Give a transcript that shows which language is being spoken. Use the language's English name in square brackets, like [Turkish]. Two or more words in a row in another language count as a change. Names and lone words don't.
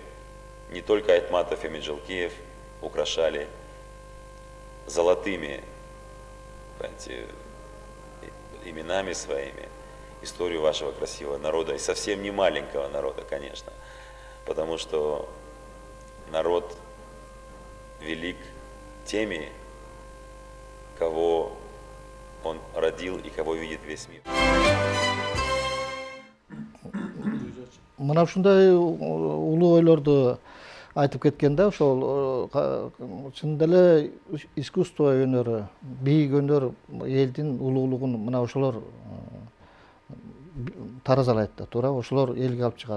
[Russian] не только Айтматов и Минжелкиев украшали золотыми, понимаете, именами своими историю вашего красивого народа, и совсем не маленького народа, конечно, потому что народ велик теми, кого он родил и кого видит весь мир. [Kyrgyz] Мына ушундай улуу ойлорду айтып кеткен да, ошол чынында эле искусство өнөрү, бийик өнөр элдин улуулугун мына ошолор таразалайт да, туура, ошолор элге алып чыгат.